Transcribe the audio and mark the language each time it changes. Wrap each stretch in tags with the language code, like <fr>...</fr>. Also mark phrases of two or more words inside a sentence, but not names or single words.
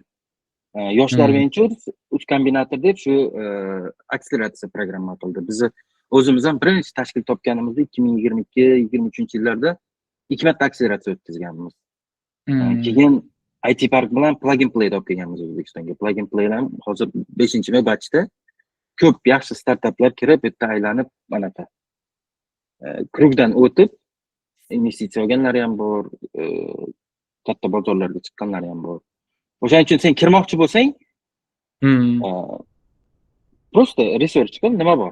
<uz>Yoshlar Ventures 3 kombinator deb shu akseleratsiya programma qildi. Biz o'zimiz ham birinchi tashkil topganimizda 2022-2023-yillarda 2 marta akseleratsiya o'tkazganmiz. Keyin IT Park bilan Plug and Play olib kelganmiz O'zbekistonga. Plug and Play ham hozir 5-batchda ko'p yaxshi startaplar kirib, bitta aylanib, manaqa krugdan o'tib investitsiya olganlar ham bor, katta bozorlarga chiqqanlari ham bor. O'shaning uchun sen kirmoqchi bo'lsang, просто research qil, nima bor.</uz>